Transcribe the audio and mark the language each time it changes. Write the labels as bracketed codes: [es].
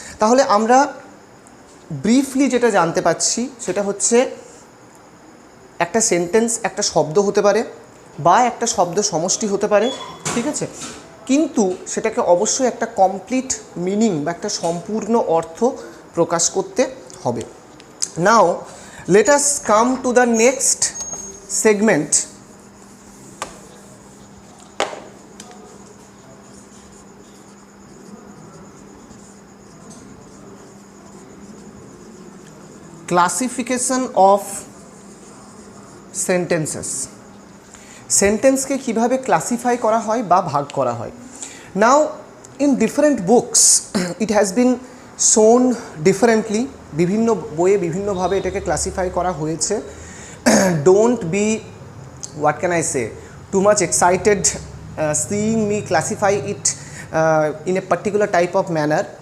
[bn] তাহলে আমরা ব্রিফলি যেটা জানতে পাচ্ছি সেটা হচ্ছে একটা সেন্টেন্স একটা শব্দ হতে পারে বা একটা শব্দ সমষ্টি হতে পারে, ঠিক আছে, কিন্তু সেটাকে অবশ্যই একটা কমপ্লিট মিনিং বা একটা সম্পূর্ণ অর্থ প্রকাশ করতে হবে। [en] Now let us come to the next segment, classification of sentences. [bn] সেন্টেন্সকে কিভাবে ক্লাসিফাই করা হয় বা ভাগ করা হয়। [en] now in different books it has been shown differently, [bn] বিভিন্ন বইয়ে বিভিন্নভাবে এটাকে ক্লাসিফাই করা হয়েছে। [en] Don't be, what can I say, too much excited seeing me classify it in a particular type of manner.